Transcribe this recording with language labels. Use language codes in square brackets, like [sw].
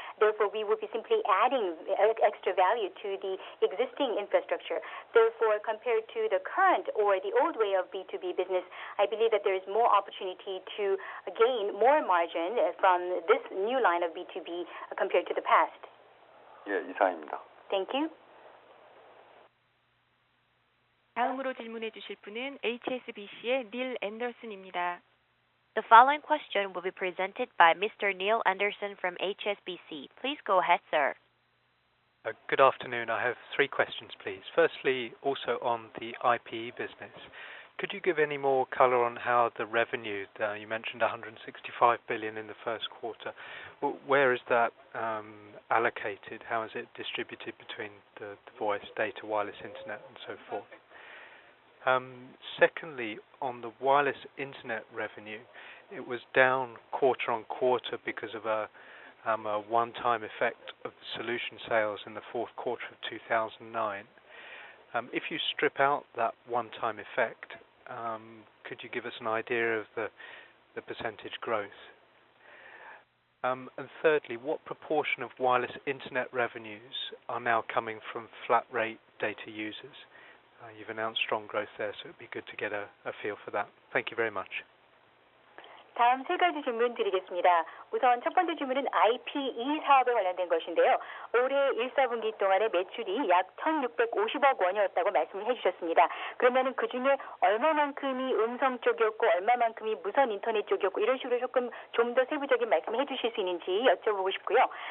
[en] Therefore, we will be simply adding extra value to the existing infrastructure. Therefore, compared to the current or the old way of B2B business, I believe that there is more opportunity to gain more margin from this new line of B2B compared to the past. [ko] 예, 이상입니다. [en] Thank you. [ko] 다음으로 질문해 주실 분은 HSBC의 닐 앤더슨입니다. [en] The following question will be presented by Mr. Neil Anderson from HSBC. Please go ahead, sir. Good afternoon. I have three questions, please. Firstly, also on the IPE business, could you give any more color on how the revenue, you mentioned 165 billion in the first quarter, where is that allocated? How is it distributed between the voice, data, wireless, internet, and so forth? Secondly, on the wireless internet revenue, it was down quarter on quarter because of a one-time effect of the solution sales in the fourth quarter of 2009. If you strip out that one-time effect, could you give us an idea of the percentage growth? And thirdly, what proportion of wireless internet revenues are now coming from flat rate data users? You've announced strong growth there, so it would be good to get a feel for that. Thank you very much. [ko] 다음 세 가지 질문 드리겠습니다. 우선 첫 번째 질문은 IPE 사업에 관련된 것인데요. 올해 1사분기 동안의 매출이 약 1,650억 원이었다고 말씀을 해주셨습니다. 그러면은 그 중에 얼마만큼이 음성 쪽이었고 얼마만큼이 무선 인터넷 쪽이었고 이런 식으로 조금 좀 더 세부적인 말씀을 해주실 수 있는지 여쭤보고 싶고요.